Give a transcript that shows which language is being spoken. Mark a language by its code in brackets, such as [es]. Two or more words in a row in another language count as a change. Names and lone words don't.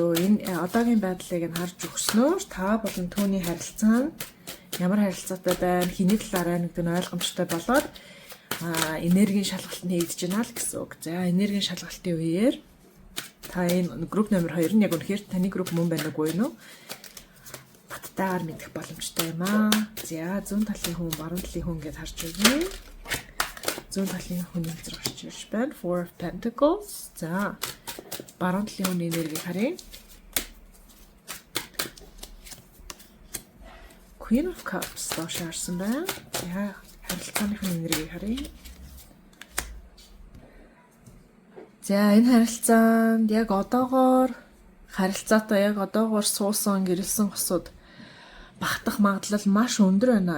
[mn] Энэ одоогийн байдлыг нь харж өгснөөр та болон түүний харилцаа нь ямар харилцаатай байна, хэний талаараа нэг нь ойлгомжтой болоод энергийн шалгалт нь хийгдэж байна л гэсэн үг. За энергийн шалгалтын үеэр та энэ групп номер 2 нь яг үнэхээр таны групп мөн байна уу юу? Баттайгаар мэдэх боломжтой юм аа. За зүүн талын хүн, баруун талын хүн гэдээ харж өгье. Зүүн талын хүний зэрэг гарч ирж байна. Four of Pentacles. За баруун талын хүний энергийг харъя. Queen of Cups доош харсан байна. За харилцааных нь энергийг харъя. За энэ харилцаанд яг одоогоор харилцаатай яг одоогоор суусан гэрэлсэн хосууд багтах магадлал маш өндөр байна.